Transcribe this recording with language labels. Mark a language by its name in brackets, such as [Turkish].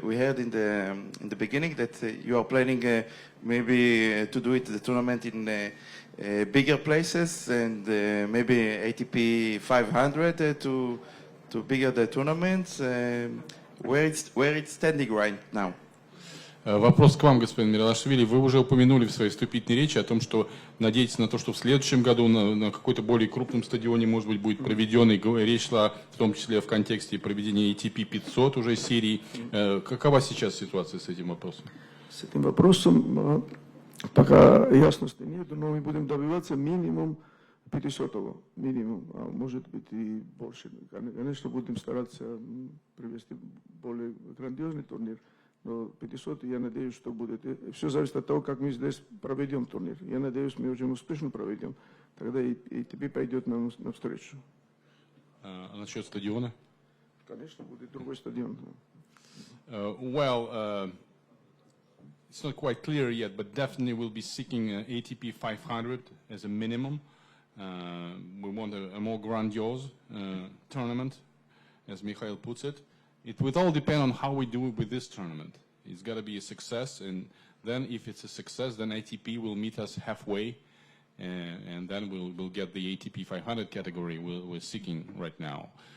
[English] We heard in the beginning that you are planning maybe to do the tournament in bigger places and maybe ATP 500 to bigger the tournaments. Where it's standing right now? [Russian] Вопрос к вам, господин Миралашвили. Вы уже упомянули в своей вступительной речи о том, что надеетесь на то, что в следующем году на какой-то более крупном стадионе, может быть, будет проведен, и речь шла в том числе в контексте проведения ATP 500 уже серии. Какова сейчас ситуация с этим вопросом? С этим вопросом пока ясности нет, но мы будем добиваться минимум 500-го, минимум, а может быть и больше. Конечно, будем стараться привести более грандиозный турнир. Но 500, я надеюсь, что будет. Все зависит от того, как мы здесь проведем турнир. Я надеюсь, мы очень успешно проведем. Тогда и тебе пойдет нам навстречу. А насчет стадиона? Конечно, будет другой стадион. [English] Well, it's not quite clear yet, but definitely we'll be seeking ATP 500 as a minimum. We want a more grandiose tournament, as Mikhail puts it. It would all depend on how we do it with this tournament. It's got to be a success, and then if it's a success, then ATP will meet us halfway, and then we'll get the ATP 500 category we're seeking right now.